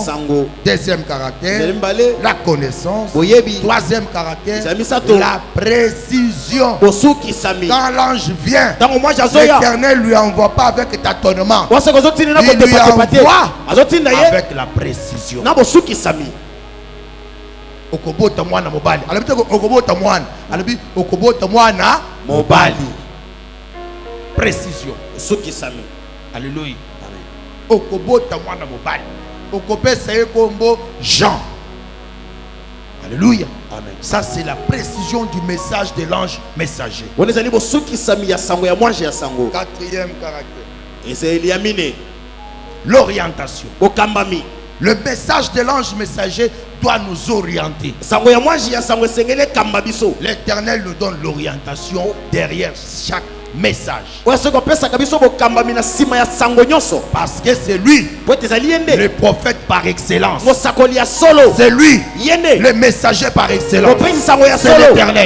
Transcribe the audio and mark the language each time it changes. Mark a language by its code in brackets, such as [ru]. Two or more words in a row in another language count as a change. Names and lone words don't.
[fr] Deuxième caractère, la connaissance. Troisième caractère, la précision. Quand l'ange vient, l'Éternel ne lui envoie pas avec tâtonnement. Il lui envoie avec la précision. [ln] okobota mwana mobali. Alobi te okobota mwana, alobi okobota mwana mobali. [fr] Précision. [ln] Sokisami. Alléluia. Okobota mwana mobali. Okopesa ye kombo Jean. [fr] Alléluia. Amen. Ça c'est la précision du message de l'ange messager. [ln] Onezali bo sokisami ya sango ya mwanji ya sango. [fr] Quatrième caractère. Et c'est Eliamine. L'orientation. [ln] Okambami. [fr] Le message de l'ange messager doit nous orienter. [ln] Sango ya mwanji ya sango sengele kambabiso. [fr] L'Éternel nous donne l'orientation derrière chaque message. Parce que c'est lui le prophète par excellence. C'est lui le messager par excellence. C'est l'Éternel.